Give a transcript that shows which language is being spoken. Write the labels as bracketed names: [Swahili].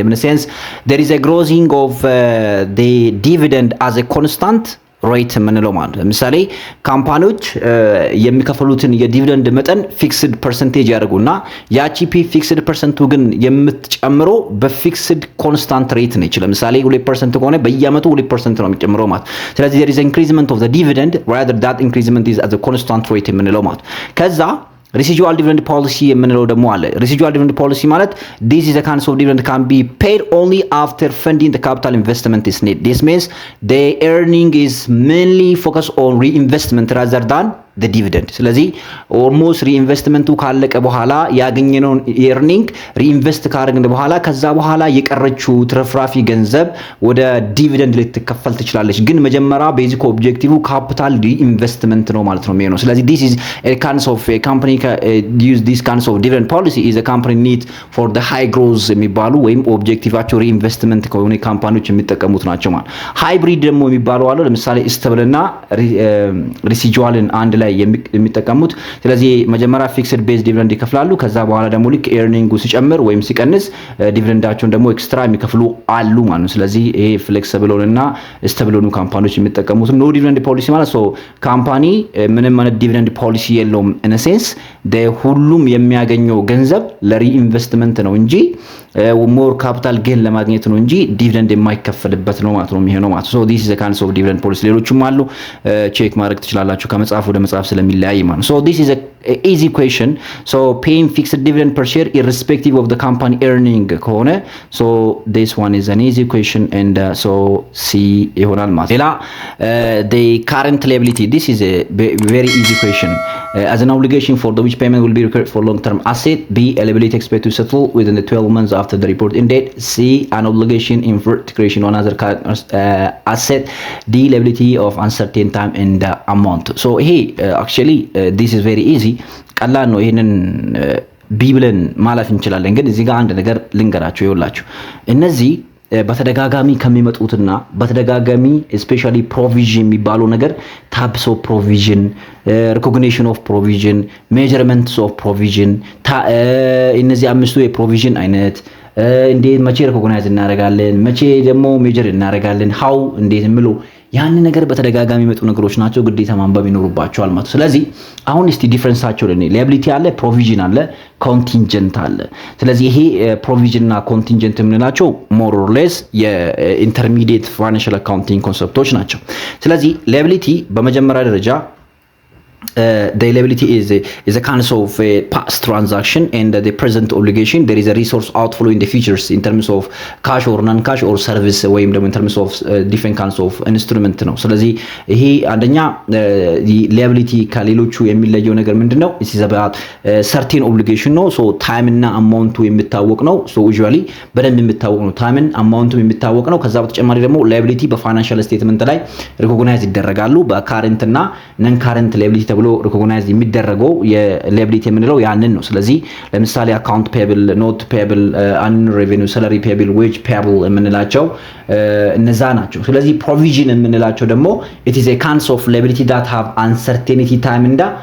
[English] In a sense there is a growing of the dividend as a constant [Amharic] ሬት የምንለው ማለት ነው። ለምሳሌ ካምፓኒዎች የሚከፈሉትን የዲቪደንድ መጠን ፊክስድ ፐርሰንቴጅ ያደርጉና ያቺ ፊክስድ ፐርሰንቱ ግን የምትጨምረው በፊክስድ ኮንስታንት ሬት ነች። ለምሳሌ 2% ከሆነ በየአመቱ 2% ነው የሚጨምረው ማለት። ስለዚህ [English] there is increment of the dividend rather that increment is as a constant rate [Amharic] የምንለው ማለት። ከዛ ሬሲጁዋል ዲቪደንድ ፖሊሲ የምንለው ደግሞ አለ። ሬሲጁዋል ዲቪደንድ ፖሊሲ ማለት [English] this is a kind of dividend can be paid only after funding the capital investment is needed. This means the earning is mainly focused on reinvestment rather than the dividend. [Amharic] ስለዚህ ኦልሞስት ሪኢንቨስትመንቱ ካለቀ በኋላ ያገኘነውን ኤርኒንግ ሪኢንቨስት ካደረግን በኋላ ከዛ በኋላ የቀረችው ትርፍራፊ ገንዘብ ወደ ዲቪደንድ ልትከፈል ትችላለች። ግን መጀመሪያ ቤዚክ ኦብጀክቲቭ ካፒታል ሪኢንቨስትመንት ነው ማለት ነው የሚሆነው። ስለዚህ [English] this is a kind of a company use this kind of dividend policy is a company need for the high growth [Amharic] የሚባሉ ወይም ኦብጀክቲቫቸው ሪኢንቨስትመንት ከሆነ ካምፓኒዎች የሚጠቀሙት ናቸው ማለት። ሃይብሪድ ደግሞ የሚባሉ አሉ። ለምሳሌ ስቴብል እና ሬሲጁዋልን አንድ ላይ የሚጠቀሙት። ስለዚህ መጀመሪያ ፊክስድ ቤዝ ዲቪደንድ ይከፍላሉ። ከዛ በኋላ ደግሞ ልክ ኤርኒንጉ ሲጨምር ወይም ሲቀንስ ዲቪደንዳቸውን ደግሞ ኤክስትራ የሚከፍሉ አሉ ማለት ነው። ስለዚህ ይሄ ፍሌክሲብል እና ስቴብል ሆኑ ካምፓኒዎች የሚጠቀሙት ኖ ዲቪደንድ ፖሊሲ ማለት ሶ ካምፓኒ ምንም አይነት ዲቪደንድ ፖሊሲ የለውም። ኢን አ ሴንስ ሁሉም የሚያገኘው ገንዘብ ለሪኢንቨስትመንት ነው እንጂ ሞር ካፒታል ጌን ለማግኘት ነው እንጂ ዲቪደንድ የማይከፈልበት ነው ማለት ነው የሚሆነው ማለት ሶ [English] this is a kind of dividend policy። [Amharic] ሌሎችም አሉ ቼክ ማድረግ ትችላላችሁ ከመጽሐፍ ወደ መጽሐፍ ሀሳብ ስለሚለያይ ማለት ነው። [English] so this is a easy question. so paying fixed dividend per share irrespective of the company earning ከሆነ so this one is an easy question and so C [Amharic] ይሆናል ማለት ሌላ [English] the current liability this is a very easy question. As an obligation for the which payment will be required for long term asset. B a liability expected to settle within the 12 months after the reporting date. C an obligation in creation on other asset. D liability of uncertain time and amount. so hey actually this is very easy. [Amharic] ቀላል ነው። ይሄንን ቢ ብለን ማለፍ እንችላለን። ግን እዚህ ጋር አንድ ነገር ልንገራችሁ ይኸውላችሁ እነዚህ በተደጋጋሚ ከሚመጡትና በተደጋጋሚ ስፔሻሊ ፕሮቪዥን የሚባለው ነገር ታይፕስ ኦፍ ፕሮቪዥን ሪኮግኒሽን ኦፍ ፕሮቪዥን ሜጀርመንትስ ኦፍ ፕሮቪዥን እነዚህ አምስቱ የፕሮቪዥን አይነት እንዴት መቼ ሪኮግናይዝ እናደርጋለን መቼ ደግሞ ሜጀር እናደርጋለን ሃው እንዴት ምሉ ያን ነገር በተደጋጋሚ መጡ ነገሮች ናቸው ግዴታ ማንበብ ይኖርባቸዋል ማለት። ስለዚህ አሁን እስቲ ዲፈረንሳቸው ለኔ ሊያቢሊቲ አለ ፕሮቪዥን አለ ኮንቲንጀንት አለ። ስለዚህ ይሄ ፕሮቪዥን እና ኮንቲንጀንት የምንላቸው ሞር ኦር ሌስ የኢንተርሚዲየት ፋይናንሻል አካውንቲንግ ኮንሰፕቶች ናቸው። ስለዚህ ሊያቢሊቲ በመጀመሪያ ደረጃ [English] the liability is a kind of a past transaction and the present obligation. There is a resource outflow in the futures in terms of cash or non-cash or service ወይም ደግሞ in terms of different kinds of instrument ነው። [Amharic] ስለዚህ ይሄ አንደኛ liability ከሌሎቹ የሚለየው ነገር ምንድነው? [English] it is about certain obligation [Amharic] ነው። so time እና amount የሚታወቅ ነው። so usually በደንብ የሚታወቅ ነው። time እና amount የሚታወቅ ነው። ከዛ በተጨማሪ ደግሞ liability በፋይናንሻል ስቴትመንት ላይ ሪኮግናይዝ ይደረጋሉ። በካረንት እና ነን ካረንት liability ተብሎ ሪኮግናይዝ የሚደረገው የሊያቢሊቲ የምንለው ያንን ነው። ስለዚህ ለምሳሌ አካውንት ፔብል ኖት ፔብል አን ሬቨኒው ሰላሪ ፔብል ዌጅ ፔብል የምንላቸው እነዛ ናቸው። ስለዚህ ፕሮቪዥን የምንላቸው ደግሞ [English] it is a kind of liability that have uncertainty time and